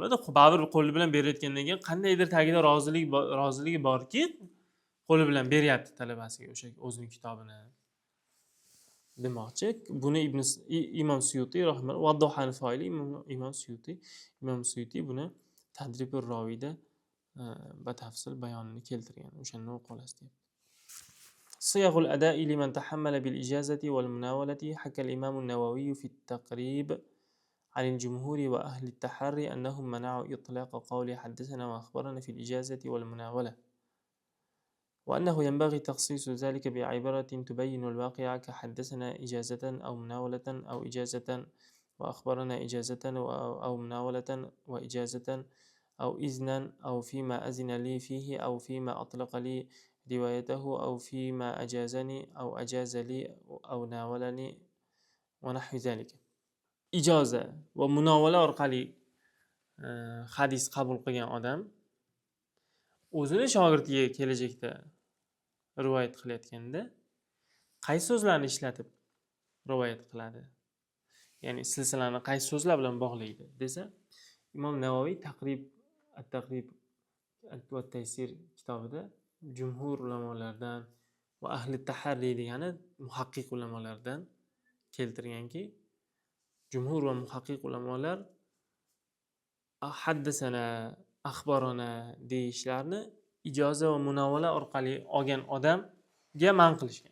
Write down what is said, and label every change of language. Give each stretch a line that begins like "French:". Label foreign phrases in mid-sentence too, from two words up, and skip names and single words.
Uzbek: Baribir qo'li bilan berayotgandan keyin qandaydir tagida roziligi borki, qo'li bilan beryapti talabasiga o'sha o'zining kitobini demoqchi. Buni Imom Suyuti rahimahulloh vaddohan foili Imom Suyuti buni Tadribur Roviyda batafsil bayonini keltirgan. O'shandan o'qib olasiz deyapti.
Arabic: صيغ الأداء لمن تحمل بالإجازة والمناولة حكى الإمام النووي في التقريب عن الجمهور وأهل التحري أنهم منعوا إطلاق قول حدثنا وأخبرنا في الإجازة والمناولة، وأنه ينبغي تخصيص ذلك بعبارة تبين الواقع كحدثنا إجازة أو مناولة أو إجازة وأخبرنا إجازة أو مناولة وإجازة أو إذنا أو فيما أذن لي فيه أو فيما أطلق لي روايته أو فيما أجازني أو أجاز لي أو ناولني ونحو ذلك.
Uzbek: Ijoza va munovala orqali hadis qabul qilgan odam o'zini shogirdiga kelajakda rivoyat qilayotganda qaysi so'zlarni ishlatib rivoyat qiladi? Ya'ni silsilani qaysi so'zlar bilan bog'laydi desa, Imom Navoiy At-Taqrib va Taysir kitobida jumhur ulamolardan va ahli taharri degani muhaqqiq ulamolardan keltirganki, jumhur va muhaqqiq ulamolar
Arabic: حدثنا، أخبرنا
Uzbek: deyishlarni ijoza va munovala orqali olgan odamga man qilishgan.